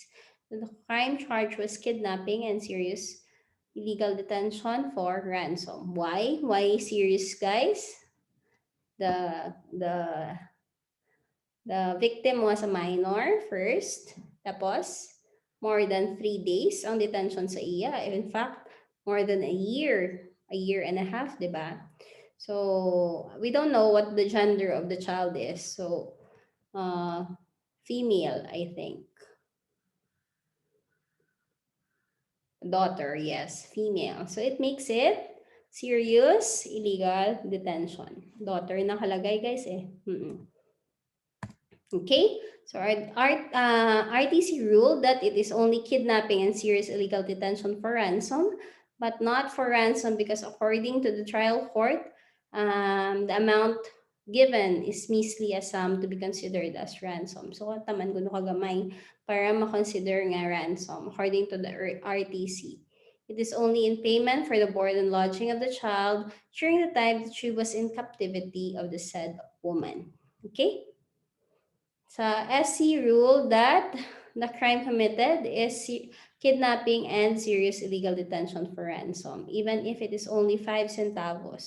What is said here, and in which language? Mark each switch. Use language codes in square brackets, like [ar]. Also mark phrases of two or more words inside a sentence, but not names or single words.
[en] The crime charge was kidnapping and serious illegal detention for ransom. Why? Why serious, guys? The the victim was a minor first, tapos more than 3 days [hil] ang detention sa iya. [en] In fact, more than a year and a half, [tl] di ba? [en] So, we don't know what the gender of the child is. So, female, I think. Daughter, yes, female. So, it makes it serious illegal detention. Daughter nakalagay, guys eh. Okay, so RTC ruled that it is only kidnapping and serious illegal detention for ransom, but not for ransom because according to the trial court, the amount given is measly a sum to be considered as ransom. So, [hil] taman kuno kagamay para ma-consider nga ransom [en] according to the RTC. It is only in payment for the board and lodging of the child during the time that she was in captivity of the said woman. Okay? Sa SC ruled that the crime committed is kidnapping and serious illegal detention for ransom, even if it is only 5 centavos.